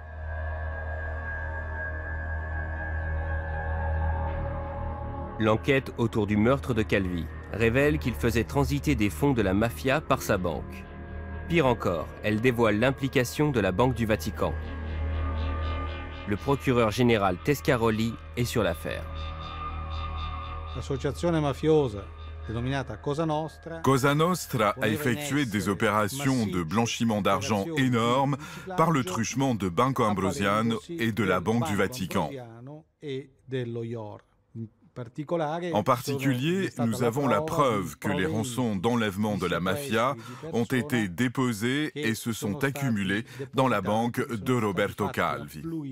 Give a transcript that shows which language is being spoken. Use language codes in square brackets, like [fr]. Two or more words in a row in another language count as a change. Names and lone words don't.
[fr] L'enquête autour du meurtre de Calvi révèle qu'il faisait transiter des fonds de la mafia par sa banque. Pire encore, elle dévoile l'implication de la Banque du Vatican. Le procureur général Tescaroli est sur l'affaire. L'association [it] mafiosa dénominata [fr] Cosa Nostra a effectué des opérations de blanchiment d'argent énormes par le truchement de Banco Ambrosiano et de la Banque du Vatican. En particulier, nous avons la preuve que les rançons d'enlèvement de la mafia ont été déposées et se sont accumulées dans la banque de Roberto Calvi.